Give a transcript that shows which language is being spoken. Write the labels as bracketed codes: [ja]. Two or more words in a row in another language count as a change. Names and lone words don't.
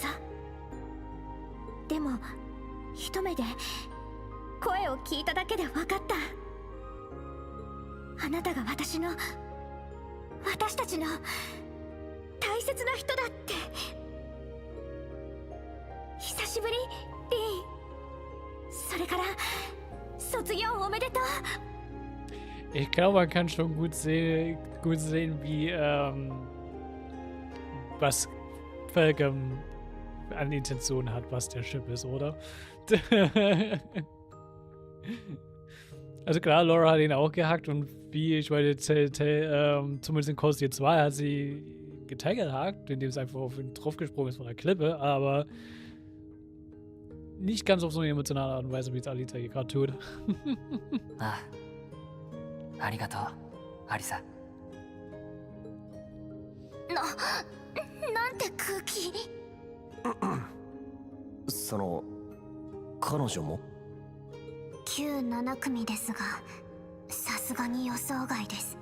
[ja] でも一目で声を聞いただけで分かった。あなたが私たちの大切な人だって。久しぶり、リン。それから卒業おめでとう。 [de] Ich glaube, man kann schon gut sehen wie, was Falcon an Intentionen hat, was der Chip ist, oder? Also klar, Laura hat ihn auch gehackt und wie ich meine, zumindest in Coast 2 hat sie getaggehackt, indem es einfach auf ihn draufgesprungen ist von der Klippe, aber nicht ganz auf so eine emotionale Art und Weise, wie es Alita hier gerade tut. [ja] ああ、ありがとう、アリサ。なんて空気。その彼女も旧7組ですが、さすがに予想外です。